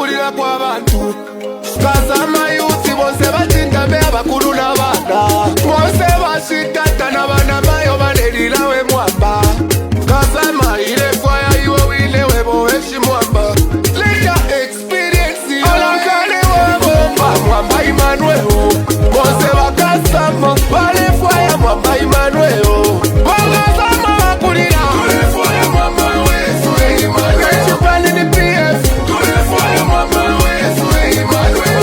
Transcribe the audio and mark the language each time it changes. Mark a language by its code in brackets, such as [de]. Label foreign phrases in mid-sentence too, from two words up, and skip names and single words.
[bem] kukola kwa bantu Kazama yuti bonse batinda be abakulu n'abaana Bonse bashitata n'abaana mayo banelirawe Mwamba Kazama ile fire iwe wile webo weshi Mwamba [en] Leader experience [bem] Olakane wabomba Mwamba Emmanuel Bonse bakasama Bale fire Mwamba Emmanuel Bakasama bakulira Tule fire Mwamba wesu Emmanuel Chupani ni PF Tule fire Mwamba wesu Emmanuel